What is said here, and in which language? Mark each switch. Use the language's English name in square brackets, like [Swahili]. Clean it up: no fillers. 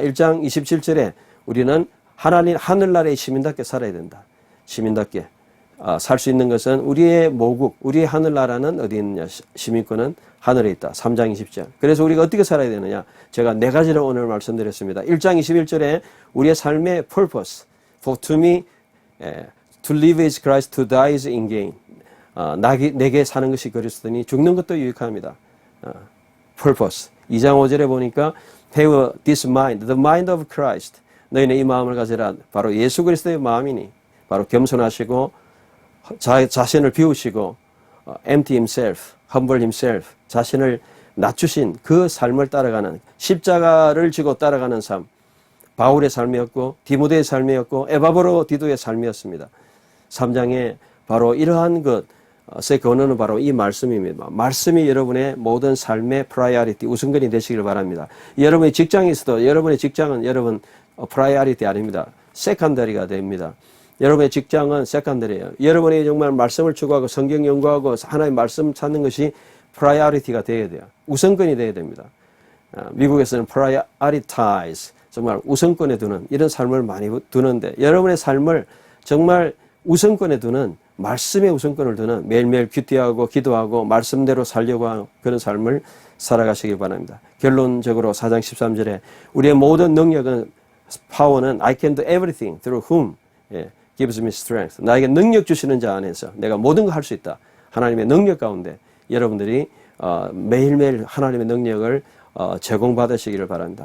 [Korean] 1장 27절에 우리는 하늘나라의 시민답게 살아야 된다. 시민답게 살 수 있는 것은 우리의 모국, 우리의 하늘나라는 어디 있느냐? 시민권은 하늘에 있다. 3장 20절. 그래서 우리가 어떻게 살아야 되느냐? 제가 네 가지를 오늘 말씀드렸습니다. 1장 21절에 우리의 삶의 [English] purpose, for to me, to live is Christ, to die is in gain. [Korean] 내게 사는 것이 그리스도니 죽는 것도 유익합니다. [English] purpose. [Korean] 2장 5절에 보니까 [English] have this mind, the mind of Christ. [Korean] 너희는 이 마음을 가지라. 바로 예수 그리스도의 마음이니 바로 겸손하시고 자신을 비우시고 [English] empty himself, humble himself. [Korean] 자신을 낮추신 그 삶을 따라가는 십자가를 지고 따라가는 삶. 바울의 삶이었고 디모데의 삶이었고 에바브로디도의 삶이었습니다. 3장에 바로 이러한 것의 근원은 바로 이 말씀입니다. 말씀이 여러분의 모든 삶의 프라이어리티, 우선권이 되시길 바랍니다. 여러분의 직장에 있어도 여러분의 직장은 여러분 프라이어리티 아닙니다. 세컨더리가 됩니다. 여러분의 직장은 세컨더리예요. 여러분이 정말 말씀을 추구하고 성경 연구하고 하나님의 말씀 찾는 것이 프라이어리티가 되어야 돼요. 우선권이 되어야 됩니다. 미국에서는 prioritize, 정말 우선권에 두는 이런 삶을 많이 두는데 여러분의 삶을 정말 우선권에 두는 말씀의 우선권을 두는 매일매일 큐티하고 기도하고 말씀대로 살려고 하는 그런 삶을 살아가시길 바랍니다. 결론적으로 4장 13절에 우리의 모든 능력은 파워는 [English] I can do everything through whom gives me strength. [Korean] 나에게 능력 주시는 자 안에서 내가 모든 걸 할 수 있다. 하나님의 능력 가운데 여러분들이 매일매일 하나님의 능력을 제공받으시기를 바랍니다.